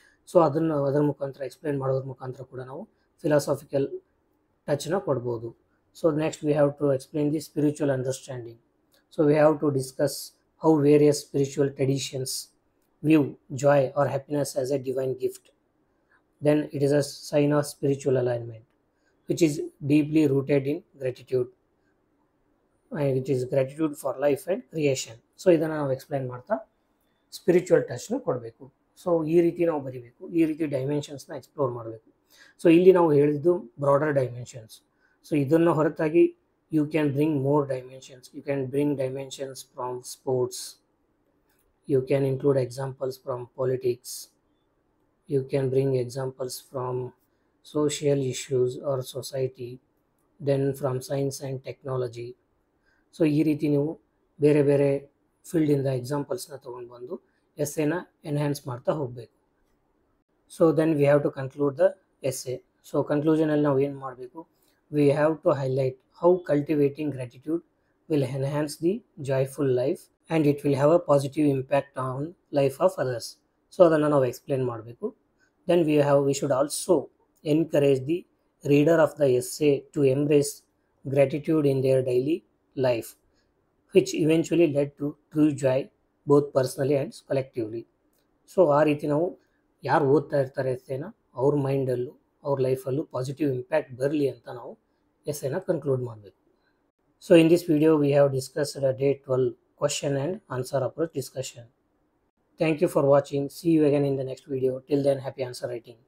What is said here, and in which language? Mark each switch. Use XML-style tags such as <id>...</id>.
<kn>So ಅದರ ಮುಖಾಂತರ explain ಮಾಡೋದ್ರ ಮುಖಾಂತರ ಕೂಡ ನಾವು ಫಿಲಾಸಾಫಿಕಲ್ ಟಚ್ನ ಕೊಡ್ಬೋದು.</kn> <en>So next we have to explain the spiritual understanding. So we have to discuss how various spiritual traditions view joy or happiness as a divine gift. Then it is a sign of spiritual alignment, which is deeply rooted in gratitude, and it is gratitude for life and creation.</en> <kn>So ಇದನ್ನು ನಾವು explain ಮಾಡ್ತಾ spiritual ಟಚ್ನ ಕೊಡಬೇಕು. So ಈ ರೀತಿ ನಾವು ಬರಿಬೇಕು, ಈ ರೀತಿ ಡೈಮೆನ್ಷನ್ಸ್ನ ಎಕ್ಸ್ಪ್ಲೋರ್ ಮಾಡಬೇಕು. ಸೊ ಇಲ್ಲಿ ನಾವು ಹೇಳಿದ್ದು ಬ್ರಾಡರ್ ಡೈಮೆನ್ಷನ್ಸ್. ಸೊ ಇದನ್ನು ಹೊರತಾಗಿ</kn> <en>You can bring more dimensions. You can bring dimensions from sports, you can include examples from politics, you can bring examples from social issues or society, then from science and technology.</en> <kn>So ಈ ರೀತಿ ನೀವು ಬೇರೆ ಬೇರೆ ಫೀಲ್ಡಿಂದ ಎಕ್ಸಾಂಪಲ್ಸ್ನ ತೊಗೊಂಡು ಬಂದು ಎಸ್ಸೆನ enhance ಮಾಡ್ತಾ ಹೋಗಬೇಕು.</kn> <en>So then we have to conclude the essay. So</en> <kn>ಕನ್ಕ್ಲೂಷನಲ್ಲಿ ನಾವು ಏನು ಮಾಡಬೇಕು,</kn> <en>We have to highlight how cultivating gratitude will enhance the joyful life and it will have a positive impact on life of others.</en> <kn>So ಅದನ್ನು ನಾವು explain ಮಾಡಬೇಕು.</kn> <en>Then we should also encourage the reader of the essay to embrace gratitude in their daily life, which eventually led to true joy both personally and collectively.</en> <kn>So ಆ ರೀತಿ ನಾವು ಯಾರು ಓದ್ತಾ ಇರ್ತಾರೆ ಎಸ್ಸೆನ, ಅವ್ರ ಮೈಂಡಲ್ಲೂ ಅವ್ರ ಲೈಫಲ್ಲೂ ಪಾಸಿಟಿವ್ ಇಂಪ್ಯಾಕ್ಟ್ ಬರಲಿ ಅಂತ ನಾವು ಎಸ್ಸೆನ ಕನ್ಕ್ಲೂಡ್ ಮಾಡಬೇಕು.</kn> <en>So in this video we have discussed a day 12 question and answer approach discussion. Thank you for watching. See you again in the next video. Till then, happy answer writing.</en>